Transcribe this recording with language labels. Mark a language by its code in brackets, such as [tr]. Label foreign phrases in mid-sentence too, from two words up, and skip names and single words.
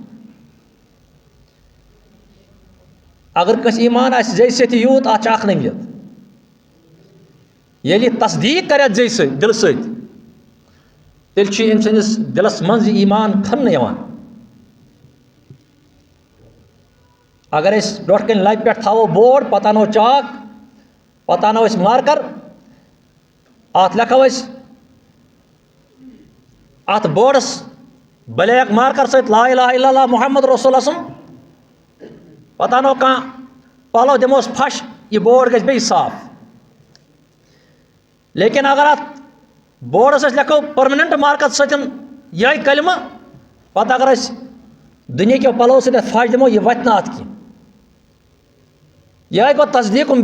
[ks] اگر کس ایمان آسہِ زی سۭتۍ یوٗت اتھ چھِ اکھ نٔوید ییٚلہِ یہِ تصدیق کرِ اتھ زی سۭتۍ دل سۭتۍ تیٚلہِ چھُ أمۍ سٕنٛدِس دلس منٛز یہِ ایمان کھننہٕ یِوان اگر أسۍ برٛونٛٹھ کَنۍ لبہِ پٮ۪ٹھ تھاوو بورڈ پتہٕ انو چاک پتہٕ انو أسۍ مارکر اتھ لیکھو أسۍ ات بورڈس [en] black marker [ks] سۭتۍ [ar] لا الہ الا اللہ محمد رسول اللہ [ks] پتہٕ انو کانٛہہ پلو دِموس پھش یہِ بورڈ گژھِ بیٚیہِ صاف لیکن اگر اتھ بورڈس أسۍ لیکھو [en] permanent marker [ks] سۭتۍ یِہوٚے کلمہٕ پتہٕ اگر أسۍ دُنیاہکیو پلو سۭتۍ اتھ پھش دِمو یہِ وتھِ نہٕ اتھ کینٛہہ یِہوٚے گوٚو تصدیٖقُم